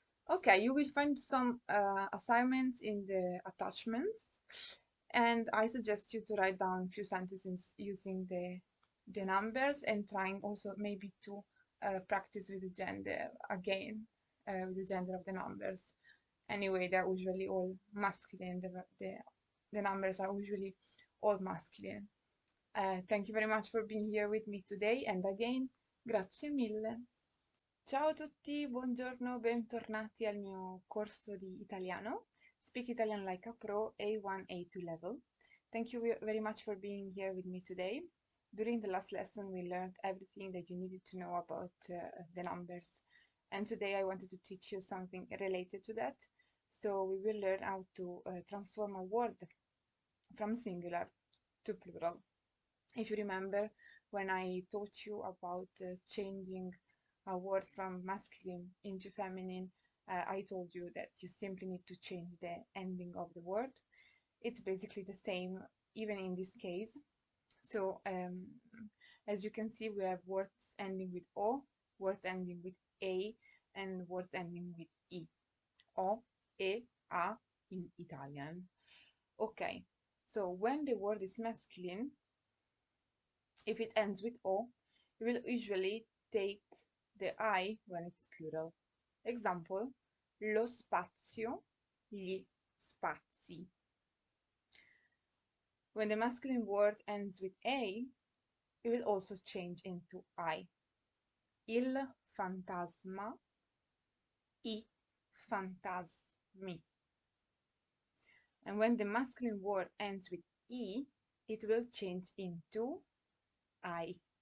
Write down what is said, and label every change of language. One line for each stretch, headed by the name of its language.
English: Okay, you will find some assignments in the attachments, and I suggest you to write down a few sentences using the numbers and trying also maybe to practice with the gender again, with the gender of the numbers. Anyway, they're usually all masculine. The numbers are usually all masculine. Thank you very much for being here with me today, and again,
Italian: grazie mille. Ciao a tutti, buongiorno, bentornati al mio corso di italiano.
English: Speak Italian like a pro, A1, A2 level. Thank you very much for being here with me today. During the last lesson, we learned everything that you needed to know about the numbers. And today I wanted to teach you something related to that. So we will learn how to transform a word from singular to plural. If you remember, when I taught you about changing a word from masculine into feminine, I told you that you simply need to change the ending of the word. It's basically the same even in this case. So as you can see, we have words ending with O, words ending with A, and words ending with I. O, E, A in Italian. Okay, so when the word is masculine, if it ends with O, you will usually take the I when it's plural.
Italian: Example, lo spazio, gli spazi.
English: When the masculine word ends with A, it will also change into I.
Italian: Il fantasma, I fantasmi.
English: And when the masculine word ends with I, it will change into I.